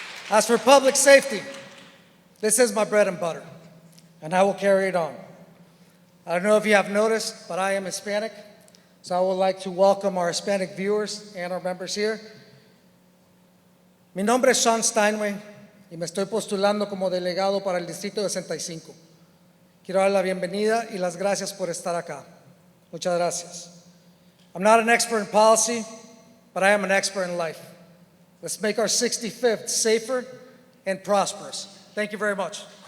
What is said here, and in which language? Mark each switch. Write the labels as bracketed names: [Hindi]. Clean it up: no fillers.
[English] As for public safety, this is my bread and butter, and I will carry it on. I don't know if you have noticed, but I am Hispanic, so I would like to welcome our Hispanic viewers and our members here. [Spanish] Mi nombre es Sean Steinway y me estoy postulando como delegado para el Distrito 65. Quiero dar la bienvenida y las gracias por estar acá. Muchas gracias. [English] I'm not an expert in policy, but I am an expert in life. Let's make our 65th safer and prosperous. Thank you very much.